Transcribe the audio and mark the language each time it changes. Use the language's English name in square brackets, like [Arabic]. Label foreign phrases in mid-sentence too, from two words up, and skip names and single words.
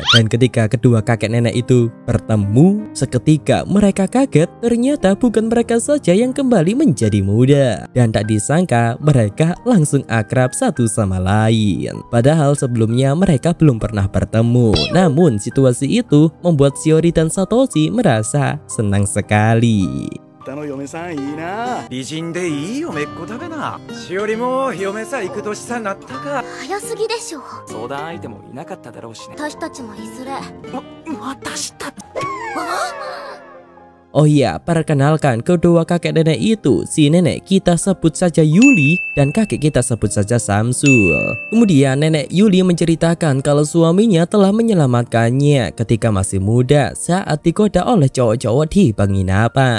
[Indonesian] Dan ketika kedua kakek nenek itu bertemu, seketika mereka kaget ternyata bukan mereka saja yang kembali menjadi muda. Dan tak disangka mereka langsung akrab satu sama lain. Padahal sebelumnya mereka belum pernah bertemu. Namun situasi itu membuat Shiori dan Satoshi merasa senang sekali. [Japanese] の嫁さんいいな。美人でいい嫁っ子だべな。しおりも嫁さ行く年さなったか。早すぎでしょ。相談相手もいなかっただろうしね。私たちもいずれ。私たち。 [Indonesian] Oh iya, perkenalkan kedua kakek nenek itu, si nenek kita sebut saja Yuli dan kakek kita sebut saja Samsul. Kemudian nenek Yuli menceritakan kalau suaminya telah menyelamatkannya ketika masih muda saat digoda oleh cowok-cowok di penginapan.